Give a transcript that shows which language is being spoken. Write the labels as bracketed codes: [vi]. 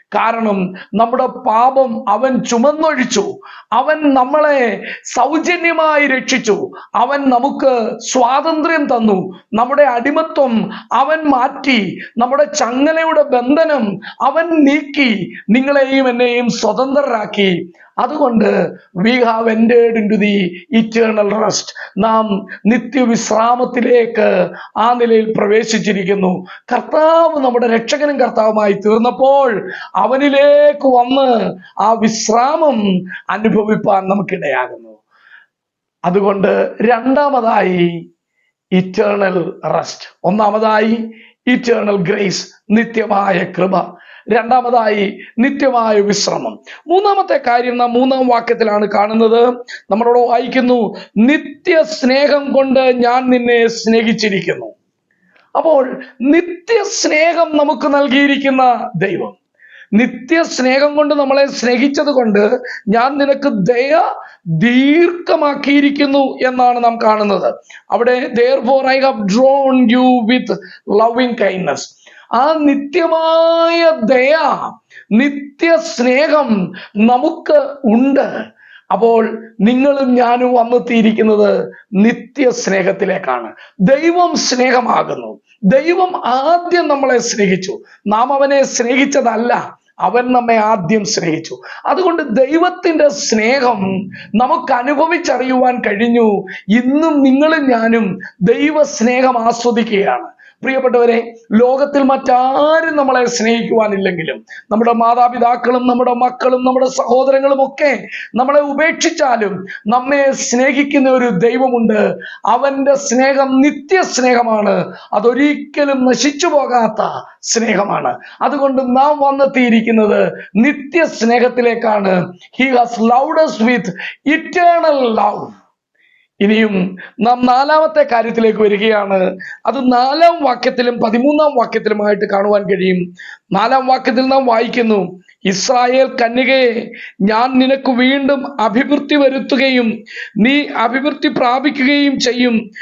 [ml] കാരണം നമ്മുടെ പാപം അവൻ ചുമന്നൊഴിച്ചു. അവൻ നമ്മളെ സൗജന്യമായി രക്ഷിച്ചു. അവൻ നമുക്ക് സ്വാതന്ത്ര്യം തന്നു. നമ്മുടെ അടിമത്വം അവൻ മാറ്റി. നമ്മുടെ ചങ്ങലയുടെ ബന്ധനം അവൻ നീക്കി. നിങ്ങളെയും എന്നെയും സ്വതന്ത്രരാക്കി. അതുകൊണ്ട് [en] we have entered into the eternal rest. [ml] നാം നിത്യവിശ്രാമത്തിലേക്ക് ആ നിലയിൽ പ്രവേശിച്ചിരിക്കുന്നു. കർത്താവ് നമ്മുടെ രക്ഷകനും കർത്താവുമായി തീർന്നപ്പോൾ അവനിലേക്ക് വന്ന് ആ വിശ്രാമം അനുഭവിപ്പാൻ നമുക്കിടയാകുന്നു. അതുകൊണ്ട് രണ്ടാമതായി ഇറ്റേണൽ റെസ്റ്റ്. ഒന്നാമതായി ഇറ്റേണൽ ഗ്രേസ്, നിത്യമായ കൃപ. രണ്ടാമതായി നിത്യമായ വിശ്രമം. മൂന്നാമത്തെ കാര്യം നാം 3-ാം വാക്യത്തിലാണ് കാണുന്നത്. നമ്മളോട് വായിക്കുന്നു, നിത്യ സ്നേഹം കൊണ്ട് ഞാൻ നിന്നെ സ്നേഹിച്ചിരിക്കുന്നു. അപ്പോൾ നിത്യ സ്നേഹം നമുക്ക് നൽകിയിരിക്കുന്ന ദൈവം, നിത്യസ്നേഹം കൊണ്ട് നമ്മളെ സ്നേഹിച്ചത് കൊണ്ട് ഞാൻ നിനക്ക് ദയ ദീർഘമാക്കിയിരിക്കുന്നു എന്നാണ് നാം കാണുന്നത്. അവിടെ [en] therefore I have drawn you with loving kindness. [ml] ആ നിത്യമായ ദയ, നിത്യസ്നേഹം നമുക്ക് ഉണ്ട്. അപ്പോൾ നിങ്ങളും ഞാനും വന്നെത്തിയിരിക്കുന്നത് നിത്യസ്നേഹത്തിലേക്കാണ്. ദൈവം സ്നേഹമാകുന്നു. ദൈവം ആദ്യം നമ്മളെ സ്നേഹിച്ചു. നാം അവനെ സ്നേഹിച്ചതല്ല, അവൻ നമ്മെ ആദ്യം സ്നേഹിച്ചു. അതുകൊണ്ട് ദൈവത്തിന്റെ സ്നേഹം നമുക്ക് അനുഭവിച്ചറിയുവാൻ കഴിഞ്ഞു. ഇന്നും നിങ്ങളും ഞാനും ദൈവ സ്നേഹം ആസ്വദിക്കുകയാണ്. പ്രിയപ്പെട്ടവരെ, ലോകത്തിൽ മറ്റാരും നമ്മളെ സ്നേഹിക്കുവാനില്ലെങ്കിലും, നമ്മുടെ മാതാപിതാക്കളും നമ്മുടെ മക്കളും നമ്മുടെ സഹോദരങ്ങളും ഒക്കെ നമ്മളെ ഉപേക്ഷിച്ചാലും നമ്മെ സ്നേഹിക്കുന്ന ഒരു ദൈവമുണ്ട്. അവന്റെ സ്നേഹം നിത്യസ്നേഹമാണ്. അതൊരിക്കലും നശിച്ചു പോകാത്ത സ്നേഹമാണ്. അതുകൊണ്ട് നാം വന്നെത്തിയിരിക്കുന്നത് നിത്യസ്നേഹത്തിലേക്കാണ്. [en] He has loved us with eternal love. [ml] ഇനിയും നാം 4-ാമത്തെ കാര്യത്തിലേക്ക് വരികയാണ്. അത് 4-ാം വാക്യത്തിലും 13-ാം വാക്യത്തിലുമായിട്ട് കാണുവാൻ കഴിയും. 4-ാം വാക്യത്തിൽ നാം വായിക്കുന്നു, ഇസ്രായേൽ കന്യകയെ, ഞാൻ നിനക്ക് വീണ്ടും അഭിവൃദ്ധി വരുത്തുകയും നീ അഭിവൃദ്ധി പ്രാപിക്കുകയും ചെയ്യും.